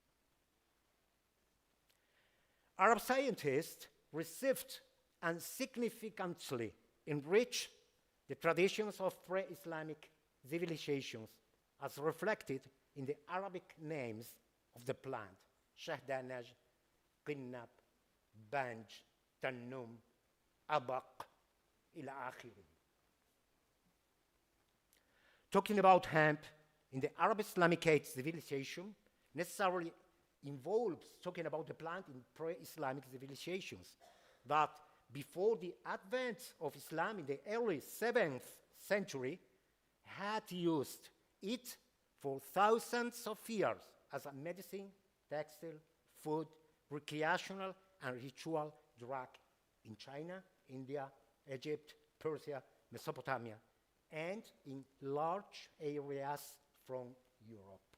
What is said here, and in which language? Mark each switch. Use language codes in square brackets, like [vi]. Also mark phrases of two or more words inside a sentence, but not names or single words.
[en] Arab scientists received and significantly enriched the traditions of pre-Islamic civilizations as reflected in the Arabic names of the plant: [ar] شهدانج، قنب، بنج، تنوم، عبق، إلى آخره. [en] Talking about hemp in the Arab Islamic civilization necessarily involves talking about the plant in pre-Islamic civilizations that before the advent of Islam in the early 7th century had used it for thousands of years as a medicine, textile, food, recreational, and ritual drug in China, India, Egypt, Persia, Mesopotamia, and in large areas from Europe.